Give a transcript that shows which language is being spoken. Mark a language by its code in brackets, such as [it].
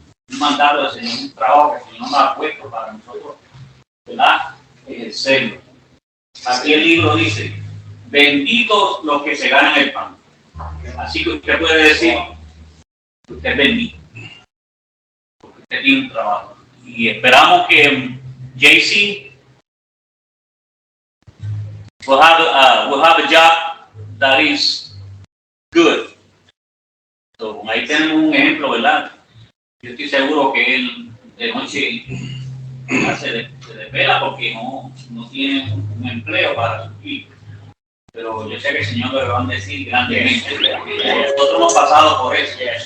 [es] Un mandato del Señor, un trabajo que el Señor nos ha puesto para nosotros, ¿verdad?, ejercerlo. Aquí el libro dice: benditos los que se ganan el pan. Así que usted puede decir que usted es bendito, porque usted tiene un trabajo. Y esperamos que [en] JC will have a job that is good. [es] So, ahí tenemos un ejemplo, ¿verdad? Yo estoy seguro que él de noche se desvela porque no tiene un empleo para suplir. Pero yo sé que el Señor lo va a decir grandemente. Nosotros hemos pasado por eso.